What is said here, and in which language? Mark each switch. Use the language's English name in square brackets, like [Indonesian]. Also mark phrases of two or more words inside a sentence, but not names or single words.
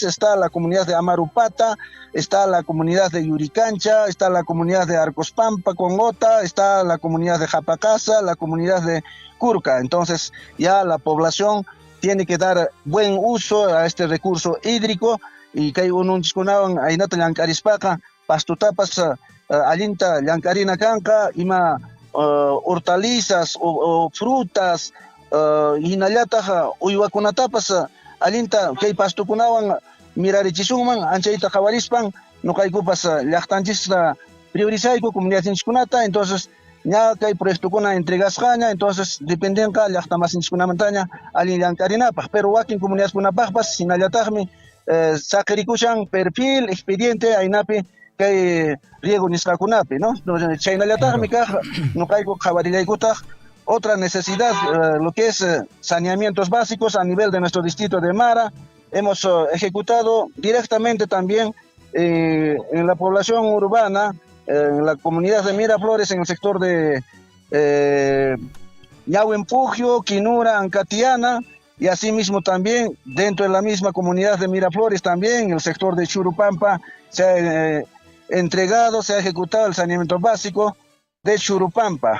[Spanish] Está la comunidad de Amarupata, está la comunidad de Yuricancha, está la comunidad de Arcospampa con Ota, está la comunidad de Japacasa, la comunidad de Curca. Entonces ya la población tiene que dar buen uso a este recurso hídrico, [Quechua] y kay ununchikunawan aynata llank'arispaqa pastutapas allinta llankarina kanqa, ima [Spanish] hortalizas o frutas, [Quechua] hinallataq uywakunatapas allinta kay pastukunawan mirarichisunman, anchayta qawarispan nuqaykupas llaqtanchikta priorizayku comunidadninchikkunata. Entonces ña kay proyectukuna entregasqaña, entonces dependenqa llaqtamasinchikkunamantaña allin llankarinapaq, pero wakin comunidadkunapaqpas hinallataqmi saqirikushan [Spanish] perfil, expediente [Quechua] aynapi kay riego nisqakunapi, ¿no? Chaynallataqmi kaq nuqayku qhawarillaykutaj [Spanish] otra necesidad, lo que es saneamientos básicos a nivel de nuestro distrito de Mara. Hemos ejecutado directamente también en la población urbana, en la comunidad de Miraflores, en el sector de Ñauempugio, Quinura, Ancatiana, y asimismo también dentro de la misma comunidad de Miraflores, también en el sector de Churupampa se ha entregado, se ha ejecutado el saneamiento básico de Churupampa.